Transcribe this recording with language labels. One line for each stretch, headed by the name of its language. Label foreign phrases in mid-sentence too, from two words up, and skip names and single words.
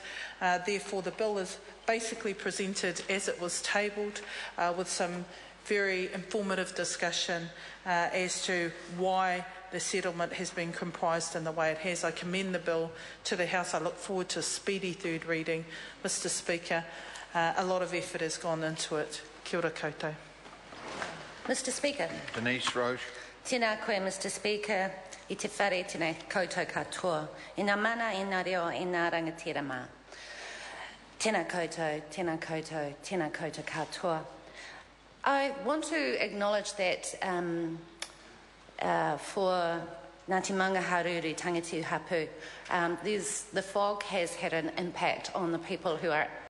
English: Therefore, the bill is basically presented as it was tabled, with some very informative discussion as to why the settlement has been comprised in the way it has. I commend the bill to the House. I look forward to a speedy third reading. Mr. Speaker, a lot of effort has gone into it.
Māori: Kia ora koutou.
English: Mr. Speaker. Denise Roche.
Māori: Tēnā koe,
English: Mr. Speaker.
Māori: I te whare tēnei koutou katoa. I ngā mana, i ngā reo, i ngā rangatira mā. Tēnā koutou, tēnā koutou, tēnā koutou katoa.
English: I want to acknowledge that for Ngāti Maungaharuru Tangitu Hapu, the fog has had an impact on the people who are